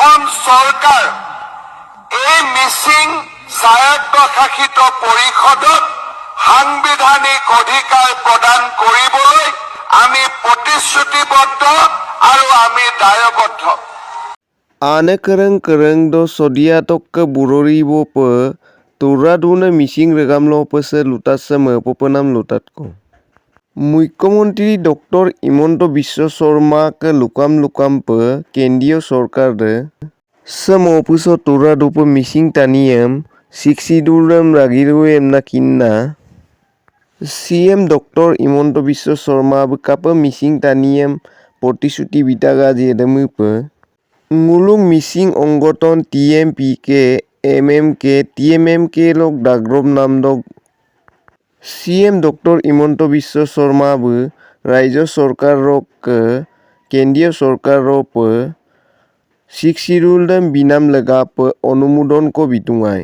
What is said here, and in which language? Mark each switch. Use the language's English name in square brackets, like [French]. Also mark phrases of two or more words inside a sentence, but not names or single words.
[Assamese] চৰকাৰ এই মিচিং স্বায়ত্তশাসিত পৰিষদক সাংবিধানিক অধিকাৰ প্ৰদান কৰিবলৈ আমি প্ৰতিশ্ৰুতিবদ্ধ আৰু আমি দায়বদ্ধ। [Mising] Ane kereng do sodia tok ke burori bo pe tura dune missing regam lo pe se lutat se me penam lutat ko. মুখ্যমন্ত্ৰী ডক্টৰ হিমন্ত বিশ্ব শৰ্মাক লুকাম pe [Assamese] কেন্দ্ৰীয় চৰকাৰে [Mising] sem opuso tura dupe missing taniem siksiduram ragiruem na kinna CM ডক্টৰ হিমন্ত বিশ্ব শৰ্মা কাপ missing taniem প্ৰতিশ্ৰুতি বিটাগা জেদমুপে Ngulung missing onggoton TMPK, MMK, TMMK lok dagrob namdog CM Dr. Himonto Biswa Sharma bu Raijo Sarkar rok Kendriya Sarkar rok Shiksirul dam binam legap onumudon ko bitungai.